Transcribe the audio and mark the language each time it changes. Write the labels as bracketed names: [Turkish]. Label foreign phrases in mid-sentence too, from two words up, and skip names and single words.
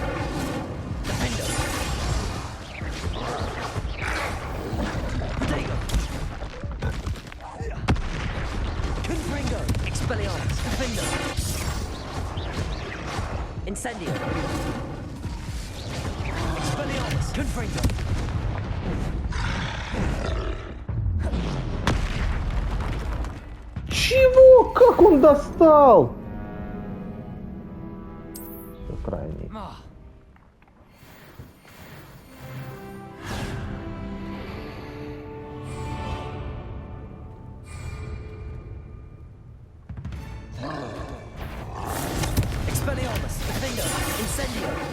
[Latin] Defendo. Protego. Confringo. Expelliarmus. Defendo. Incendio. Expelliarmus. Confringo. [Russian] Чего? Как он достал? Все крайний. [Latin] Expelliarmus. Defendo. Incendio.